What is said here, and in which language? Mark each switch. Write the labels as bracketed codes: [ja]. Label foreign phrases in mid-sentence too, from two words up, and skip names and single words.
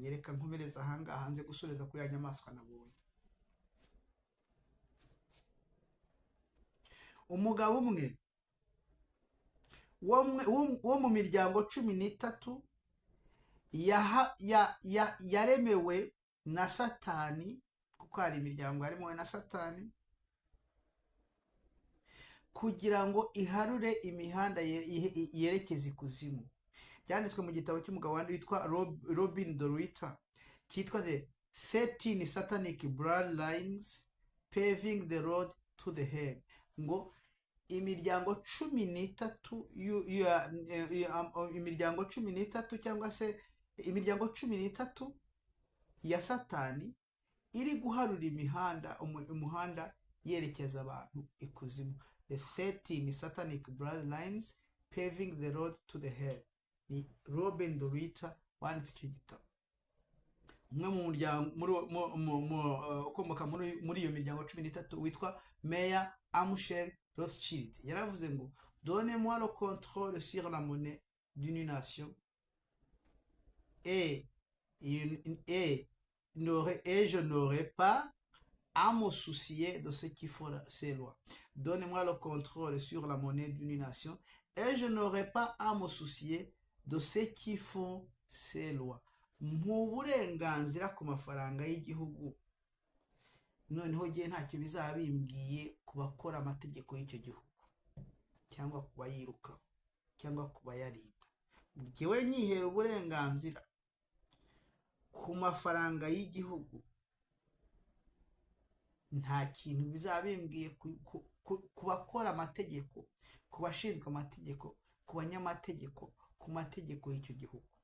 [rw] Reka nkomereza ahangaha nze gusoreza kuri ya nyamaswa nabonye. Umugabo umwe wo mu miryango 13 yaremewe na Satani, kuko hari imiryango yaremewe na Satani, kugira ngo iharure imihanda yerekeza ikuzimu. Byanditswe mu gitabo cy'umugabo wandi witwa Robin Dorita, cyitwa [en] The 13 Satanic Bloodlines Paving the Road to the Hell. [rw] Ngo imiryango 13 cyangwa se imiryango 13 ya Satani iri guharura umuhanda yerekeza abantu ikuzimu. [en] The 13 Satanic Bloodlines Paving the Road to the Hell. [rw] Ni Robin Dorita wanditse icyo gitabo. Umwe mu muryango ukomoka muri iyo miryango 13 witwa Meyer Amschel Rothschild yaravuze ngo [fr] donnez-moi le contrôle sur la monnaie d'une nation et je n'aurai pas à me soucier de ce qui font ces lois. Donnez-moi le contrôle sur la monnaie d'une nation et je n'aurai pas à me soucier de ce qui font ces lois. [rw] Mu burenganzira ku mafaranga y'igihugu, noneho giye ntacyo bizaba bimbwiye ku bakora amategeko y'icyo gihugu, cyangwa ku bayiruka, cyangwa ku bayarinda. Ngewe nyihera uburenganzira ku mafaranga y'igihugu, nta kintu bizaba bimbwiye ku bakora amategeko, ku bashinzwe amategeko, ku banyamategeko, ku mategeko y'icyo gihugu.